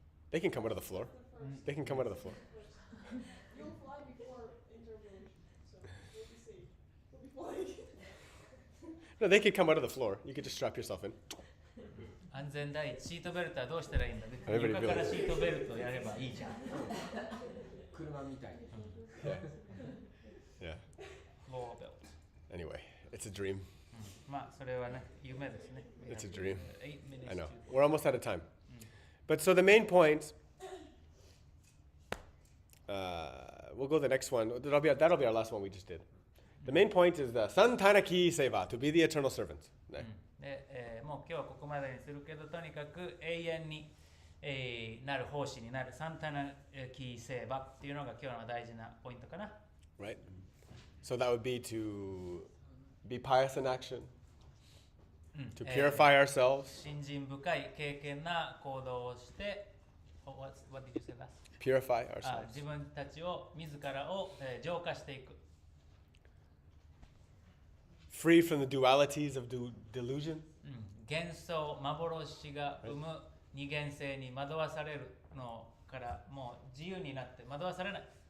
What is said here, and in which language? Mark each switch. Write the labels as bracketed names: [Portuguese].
[English] They can come out of the floor. They can come out of the floor. You'll fly before interpolation, so you'll be safe. You'll be flying. No, they could come out of the floor. You could just strap yourself in. [Japanese] 安全第一、シートベルトはどうしたらいいんだ。別に [English] Everybody [Japanese] 床からシートベルトをやればいいじゃん。車みたいに [English] Yeah. [Japanese] ローベルト。 [English] Anyway, it's a dream. [Japanese] それはね、夢ですね。 [English] It's a dream. 8 minutes I know. to- We're almost out of time. But so the main point, we'll go to the next one. That'll be our last one we just did. The main point is the Santanaki Seva, to be the eternal servant. [Japanese] で、もう今日はここまでにするけど、とにかく永遠に、なる奉仕になるサンタナキーセーバっていうのが今日の大事なポイントかな。 [English] Right? So that would be to be pious in action, to purify ourselves, [Japanese] 信心深い敬虔な行動をして、 [English] what did you say last? purify ourselves. [Japanese] 自分たちを自らを、浄化していく。 [English] Free from the dualities of delusion. [Japanese] 幻想、幻が生む二元性に惑わされるのからもう自由になって惑わされない。